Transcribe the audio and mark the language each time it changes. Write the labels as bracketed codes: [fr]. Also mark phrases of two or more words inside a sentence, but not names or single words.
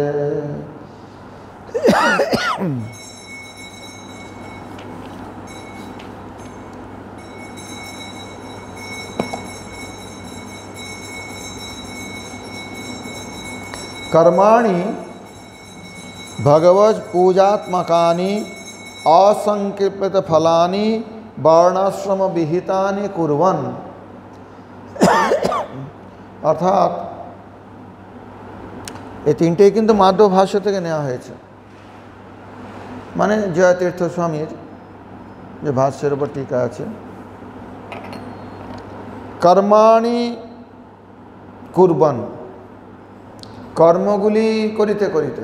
[sa] कर्माणि भगवत् पूजात्मकानि असंकीर्तित फलानि वर्णाश्रम विहितानि कुर्वन्। [bn] अर्थात এই তিনটেই কিন্তু মাধব ভাষ্য থেকে নেওয়া হয়েছে, মানে জয়তীর্থ স্বামীর যে ভাষ্যের উপর টিকা আছে। [sa] কর্মাণি কুর্বন, [bn] কর্মগুলি করিতে করিতে।